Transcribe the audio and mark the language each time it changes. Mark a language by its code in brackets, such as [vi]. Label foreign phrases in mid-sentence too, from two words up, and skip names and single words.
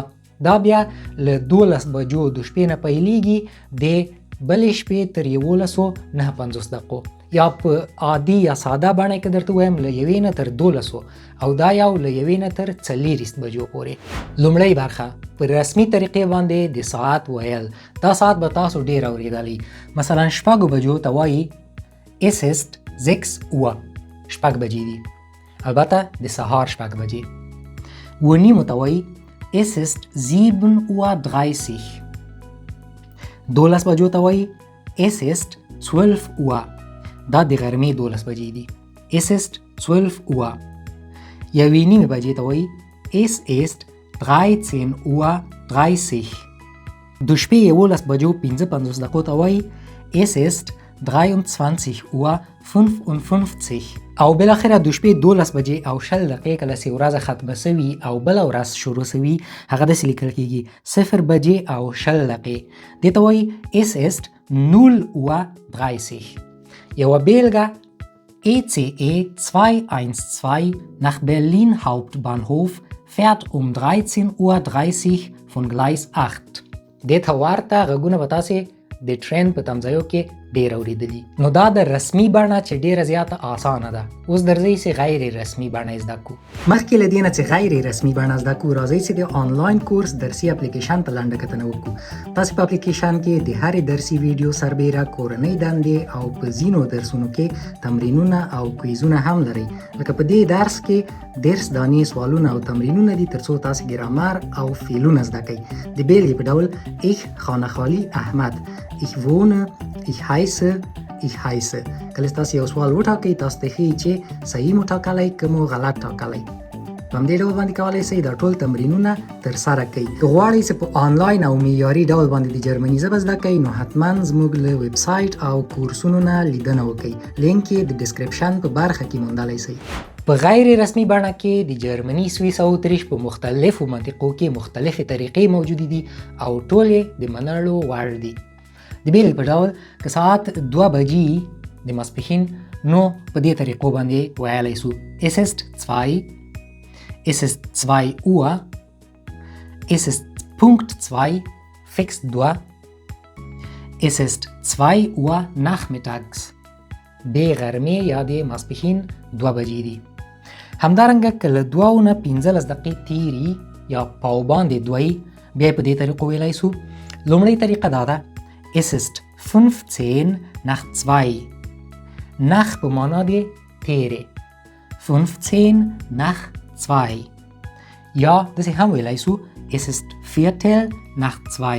[ps] دا بیا له 12 بجو د شپې نه پیلېږي د بلې شپې تر 11:09 یا په عادي یا ساده بڼه کې درته وایم له 1 نه تر 12 او دا یو له 1 نه تر 40 بجو پورې. لومړی برخه په رسمي طریقې باندې د ساعت ویل. دا ساعت به تاسو ډېر اورېدلی. مثلا 6 بجو ته وایي [de] es ist 6 Uhr. [ps] 6 بجې دي. البته د سهار 6 بجې. 9:30 ته وایي [de] es ist 7:30 Uhr. [ps] 12 بجو ته وایي [de] es ist 12 Uhr. [ps] دا د غرمې 12 بجې دي. [de] es ist 12 Uhr. [ps] 1:30 بجې ته وایي [de] es ist 13:30 Uhr. [ps] د شپې 11 بجو 55 ته وایي [de] es ist 23:55 Uhr. [ps] او بالاخره د شپې 12 بجې او 20 دقیقې کله چې ورځ ختمه سوي او بله ورځ شروع سوي هغه داسې لیکل کېږي 0 بجې او 20 دقیقې. دې ته وایي [de] es ist 0:30 Uhr. [ps] یوه بیلګه [de] ECE 212 nach Berlin Hauptbahnhof fährt um 13:30 Uhr von Gleis 8. [ps] دې ته ورته غږونه به تاسې د ټرین په تمځایو کې ډېر اورېدلي. نو دا د رسمي بڼه چې ډېره زیاته آسانه ده. اوس درځئ چې غیر رسمي بڼه زده کړو. مخکې له دې نه چې غیر رسمي بڼه زده کړو راځئ چې د آنلاین کورس درسي اپلیکیشن ته لنډه کتنه وکړو. تاسې په اپلیکیشن کې د هرې درسي ویډیو سربیره کورنۍ دندې او په ځینو درسونو کې تمرینونه او کویزونه هم لرئ. لکه په دې درس کې 10 دانې سوالونه او تمرینونه دي ترڅو تاسې ګرامر او فعلونه زده کړئ. د بیلګې په ډول ich خانه خالي احمد، [de] ich wohne، ich heiße، ich heiße. [ps] کله تاسو یو سوال وټاکئ تاسو ته ښیي چې صحیح مو ټاکلی که مو غلط ټاکلی. په همدې ډول باندې کولی شئ دا ټول تمرینونه ترسره کړئ. که غواړئ چې په آنلاین او معیاري ډول باندې د جرمني ژبه زده کړئ نو حتما زموږ له ویبسایټ او کورسونو نه لیدنه وکړئ. لینک یې د ډسکرپشن په برخه کې موندلی شئ. په غیر رسمي بڼه کې د جرمني سویس او اتریش په مختلفو منطقو کې مختلفې طریقې موجودې دي او ټولې د منلو وړ دي. د بیلګې په ډول که ساعت 2 بجې د ماسپښین نو په دې طریقو باندې ویلی شو [de] es ist 2، es ist 2 Uhr، es ist Punkt 2 fix 2، es ist 2 Uhr nachmittags. [ps] د غرمې یا د ماسپښین 2 بجې دي. همدارنګه که له 2 نه 15 دقیقې تیري یا پاو باندې 2 بیا په دې طریقو ویلی شو. لومړۍ طریقه دا ده [de] es ist 15 nach 2. [ps] nach په معنا د تیرې [de] 15 nach 2 [ps] یا داسې هم ویلی شو [de] es ist viertel nach 2.